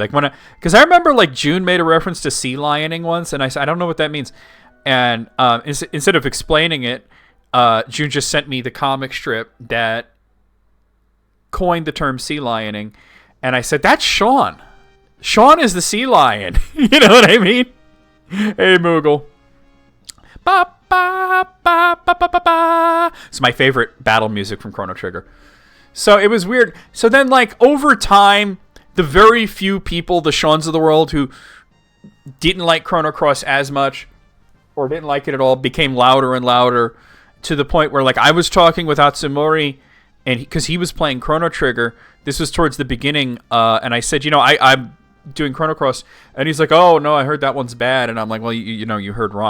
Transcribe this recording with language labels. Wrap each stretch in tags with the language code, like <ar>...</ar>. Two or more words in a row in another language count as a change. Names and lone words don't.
<en>Like, because I remember, June made a reference to sea lioning once, and I said, I don't know what that means. And instead of explaining it, June just sent me the comic strip that coined the term sea lioning, and I said, that's Sean. Sean is the sea lion. You know what I mean? Hey, Moogle. Ba, ba, ba, ba, ba, ba, ba. It's my favorite battle music from Chrono Trigger. So it was weird. So then, like, over time, the very few people, the Seans of the world, who didn't like Chrono Cross as much or didn't like it at all, became louder and louder to the point where, like, I was talking with Atsumori, and because he was playing Chrono Trigger, this was towards the beginning, and I said, I'm doing Chrono Cross, and he's like, oh, no, I heard that one's bad, and I'm like, well, you heard wrong.</en>